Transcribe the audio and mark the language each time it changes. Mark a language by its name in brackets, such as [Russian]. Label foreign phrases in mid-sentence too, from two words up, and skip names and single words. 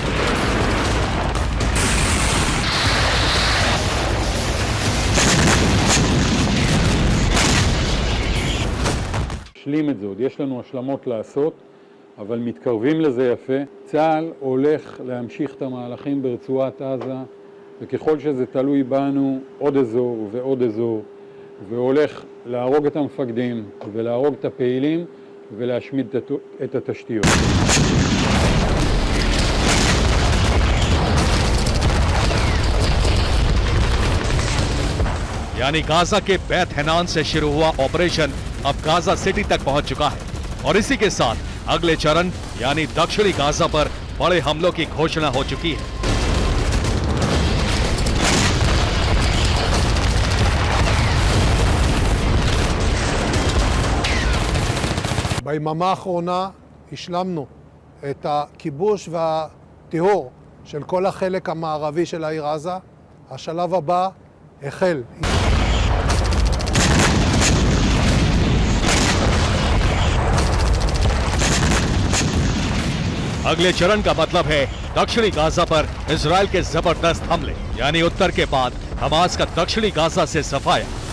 [Hebrew] נשלים את זה, עוד יש לנו השלמות לעשות, אבל מתקרבים לזה יפה. צה"ל הולך להמשיך את המהלכים ברצועת עזה, וככל שזה תלוי בנו, עוד אזור ועוד אזור, והולך להרוג את המפקדים ולהרוג את הפעילים ולהשמיד את התשתיות. [Hindi] यानी गाजा के बैत हैनान से शुरू हुआ ऑपरेशन अब गाजा सिटी तक पहुंच चुका है और इसी के साथ अगले चरण यानी दक्षिणी गाजा पर बड़े हमलों की घोषणा हो चुकी है। [Hebrew] ביממה האחרונה השלמנו את הכיבוש והטיהור של כל החלק המערבי של העיר עזה. השלב הבא החל. [Hindi] अगले चरण का मतलब है दक्षिणी गाजा पर इजरायल के जबरदस्त हमले, यानी उत्तर के बाद हमास का दक्षिणी गाजा से सफाया।